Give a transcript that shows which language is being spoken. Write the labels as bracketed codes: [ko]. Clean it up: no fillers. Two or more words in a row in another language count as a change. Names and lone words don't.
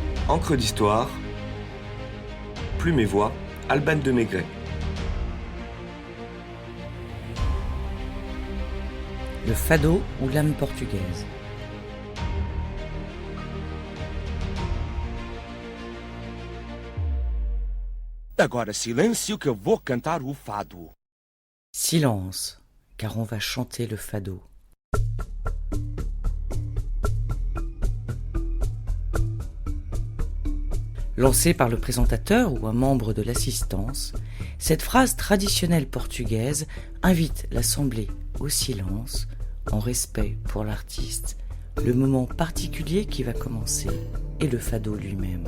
[fr] Encre d'histoire, Plume et Voix, Alban de Maigret. Le fado ou l'âme portugaise. [pt] Agora silêncio que eu vou cantar o fado. [fr] Silence, car on va chanter le fado. Lancée par le présentateur ou un membre de l'assistance, cette phrase traditionnelle portugaise invite l'assemblée au silence, en respect pour l'artiste, le moment particulier qui va commencer et le fado lui-même.